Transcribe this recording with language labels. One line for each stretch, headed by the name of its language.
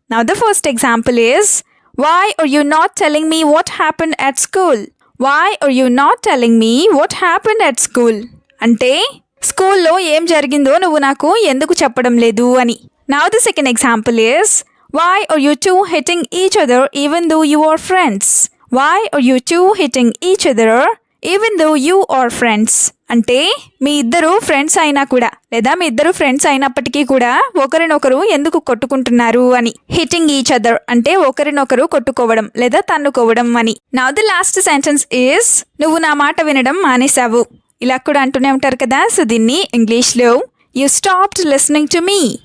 English: Now the first example is why are you not telling me what happened at school. Why are you not telling me what happened at school
Telugu: అంటే స్కూల్లో ఏం జరిగిందో నువ్వు నాకు ఎందుకు చెప్పడం లేదు అని.
English: Now the second example is why are you two hitting each other even though you are friends. Why are you two hitting each other even though you are friends?
Telugu: అంటే మీ ఇద్దరు ఫ్రెండ్స్ అయినా కూడా లేదా మీ ఇద్దరు ఫ్రెండ్స్ అయినప్పటికీ కూడా ఒకరినొకరు ఎందుకు కొట్టుకుంటున్నారు అని.
English: hitting each other
Telugu: అంటే ఒకరినొకరు కొట్టుకోవడం లేదా తన్నుకోవడం అని.
English: now the last sentence is
Telugu: నువ్వు నా మాట వినడం మానేశావు. ఇలా కూడా అంటూనే ఉంటారు కదా, సో దీన్ని ఇంగ్లీష్లో
English: You stopped listening to me.